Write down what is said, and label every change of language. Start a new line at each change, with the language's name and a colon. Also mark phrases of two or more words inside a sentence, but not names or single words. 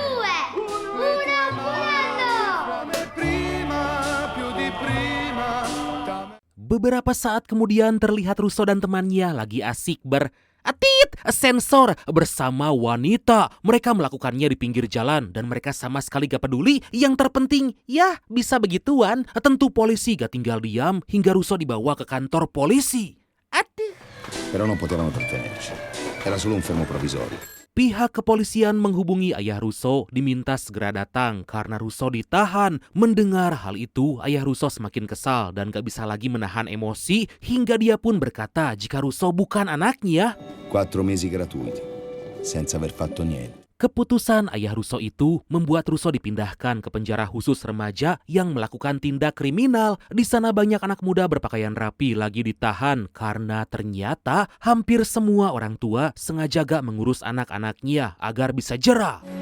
Indonesian: Beberapa saat kemudian terlihat Russo dan temannya lagi asik sensor bersama wanita. Mereka melakukannya di pinggir jalan dan mereka sama sekali gak peduli. Yang terpenting, ya bisa begituan. Tentu polisi gak tinggal diam hingga Russo dibawa ke kantor polisi. Aduh.
Italian: Però non potevano trattenerci. Era solo un fermo provvisorio.
Indonesian: Pihak kepolisian menghubungi ayah Russo diminta segera datang karena Russo ditahan. Mendengar hal itu, ayah Russo semakin kesal dan gak bisa lagi menahan emosi hingga dia pun berkata jika Russo bukan anaknya.
Italian: 4 mesi gratuiti, senza aver fatto niente.
Indonesian: Keputusan ayah Russo itu membuat Russo dipindahkan ke penjara khusus remaja yang melakukan tindak kriminal. Di sana banyak anak muda berpakaian rapi lagi ditahan karena ternyata hampir semua orang tua sengaja gak mengurus anak-anaknya agar bisa jera.